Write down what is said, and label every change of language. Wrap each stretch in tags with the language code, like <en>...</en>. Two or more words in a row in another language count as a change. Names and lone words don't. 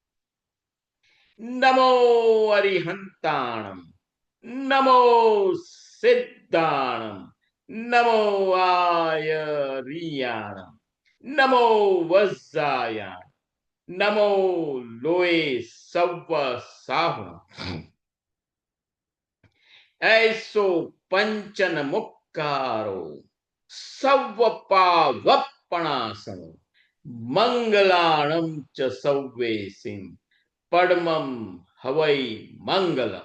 <pra>નમો અરિહંતાણમ, નમો સિદ્ધાણમ, નમો આયરિયાણ, નમો વજ્જાયાણ, નમો લોય સવ્વ સાહુ, ऐसो पंचन मुक्कारो सव्व पावप्पणासनो मंगलाणं च सव्वेसिं पद्मं हवै मंगलम्।</pra>